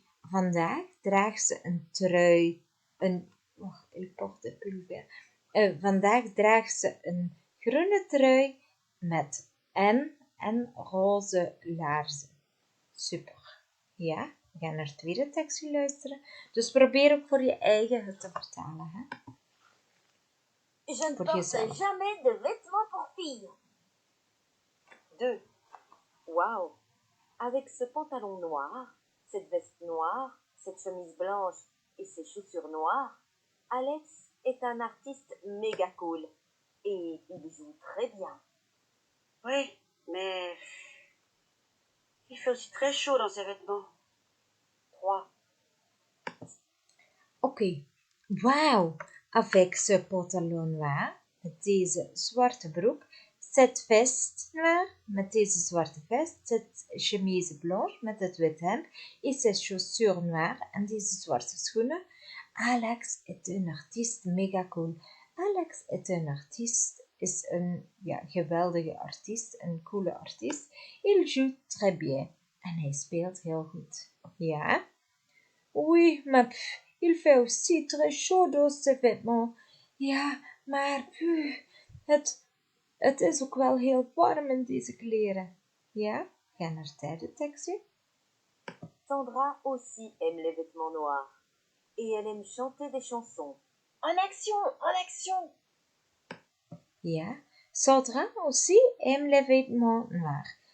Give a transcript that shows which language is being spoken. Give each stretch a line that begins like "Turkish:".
Dutch: Vandaag draagt ze een trui,
French: elle porte un pull vert.
Dutch: Vandaag draagt ze een groene trui met en roze laarzen. Super. Ja, we gaan naar het tweede tekstje luisteren. Dus probeer ook voor je eigen het te vertalen. Hè?
French: Je ne Pour porte
Dutch: jezelf.
French: jamais de vêtements pour filles. 2. Waouh! Avec ce pantalon noir, cette veste noire, cette chemise blanche et ces chaussures noires, Alex est un artiste méga cool. Et il joue très bien. Oui, mais il fait aussi très chaud dans ses vêtements. 3.
Dutch: Oké. Wauw.
French: Avec ce pantalon noir,
Dutch: met deze zwarte broek,
French: cette veste noire,
Dutch: met deze zwarte vest,
French: cette chemise blanche,
Dutch: met het wit hemd,
French: et ces chaussures noires,
Dutch: en deze zwarte schoenen.
French: Alex est un artiste mega cool. Alex est un artiste,
Dutch: is een geweldige artiest, een coole artiest.
French: Il joue très bien.
Dutch: En hij speelt heel goed. Ja?
French: Oui, mais il fait aussi très chaud dans ses vêtements.
Dutch: Ja, maar het is ook wel heel warm in deze kleren. Ja, ga naar het derde tekstje.
French: Sandra aussi aime les vêtements noirs. Et elle aime chanter des chansons. En action! En action! Ja, Sandra aussi aime les vêtements noirs.